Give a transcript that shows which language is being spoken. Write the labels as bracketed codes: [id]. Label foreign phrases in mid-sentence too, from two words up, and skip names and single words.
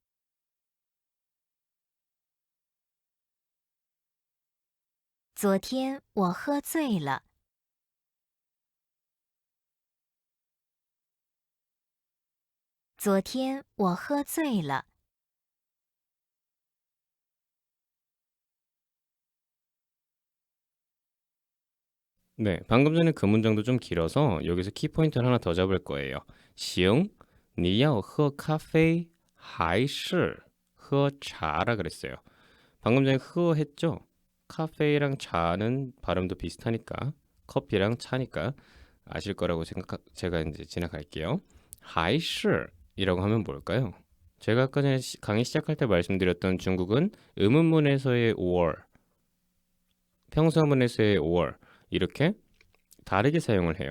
[zh] 昨天我喝醉了。昨天我喝醉了。 [ko] 네, 방금 전에 그 문장도 좀 길어서 여기서 키포인트를 하나 더 잡을 거예요. [zh] 行,你要喝咖啡还是喝茶 [ko] 라 그랬어요. 방금 전에 흐어 했죠? 카페랑 차는 발음도 비슷하니까 커피랑 차니까 아실 거라고 제가 이제 지나갈게요. 还是이라고 하면 뭘까요? 제가 아까 전에 강의 시작할 때 말씀드렸던 중국은 의문문에서의 or, 평서문에서의 or 이렇게 다르게 사용을 해요.